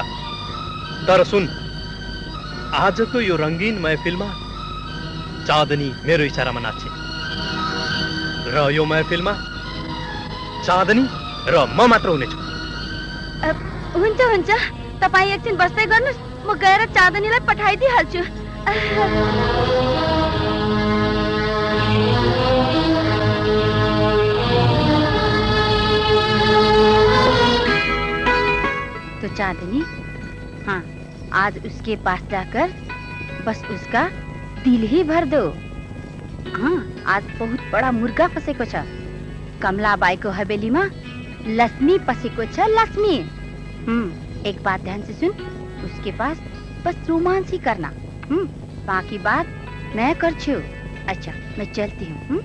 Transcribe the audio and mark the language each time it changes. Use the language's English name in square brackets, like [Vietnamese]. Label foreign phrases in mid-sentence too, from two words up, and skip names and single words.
[Nepali] तर सुन, आजको यो रंगीन महफिलमा चाँदनी मेरो इशारामा नाच्छ र यो महफिलमा चाँदनी र म मात्र हुनेछु। हुन्छ हुन्छ, तपाईँ एकछिन बस्दै गर्नुहोस्, म गएर चाँदनीलाई पठाइदिइहाल्छु। [Hindi] तो चाँदनी, हाँ, आज उसके पास जाकर बस उसका दिल ही भर दो। हाँ, आज बहुत बड़ा मुर्गा [Nepali] फसेको छ। कमलाबाईको हवेलीमा लक्ष्मी पसेको छ, लक्ष्मी। [Hindi] एक बात ध्यान से सुन, उसके पास बस रोमांस ही करना। बाकी बात मैं करछू। अच्छा, मैं चलती हूँ।